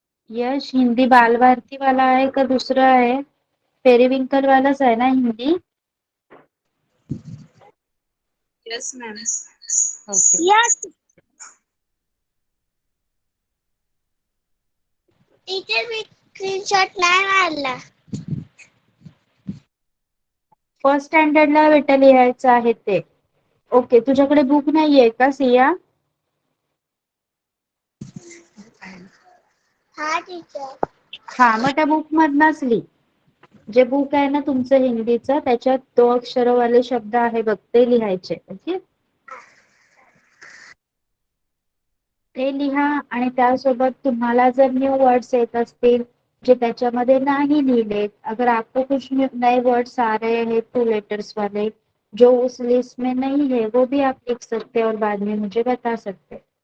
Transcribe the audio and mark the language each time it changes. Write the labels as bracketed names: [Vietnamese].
[Hindi] यश, हिंदी बाल भारती वाला है का दूसरा है? [Marathi] पेरीविंकल वालाच आहे ना Hindi? [English] Yes, ma'am. Okay. Yes. [Marathi] Teacher मी स्क्रीनशॉट नाही मारला. फर्स्ट स्टँडर्डला बेटा लिहायचं आहे ते. ओके, तुझ्याकडे बुक नाहीये का सिया? हा टीचर. हा, मग त्या बुक मधनच लिही. जे बुक आहे ना तुमचं हिंदीचं, त्याच्यात 2 अक्षरवाले शब्द आहे बघ, ते लिहायचे. ओके, ते लिहा. आणि त्यासोबत तुम्हाला जर न्यू वर्ड्स येत असतील जे त्याच्यामध्ये नाही लिहिलेत, [Hindi] अगर आपको कुछ नए वर्ड्स आ रहे हैं 2 लेटर्स वाले जो उस लिस्ट में नहीं है, वो भी आप लिख सकते हैं और बाद में मुझे बता सकते हैं.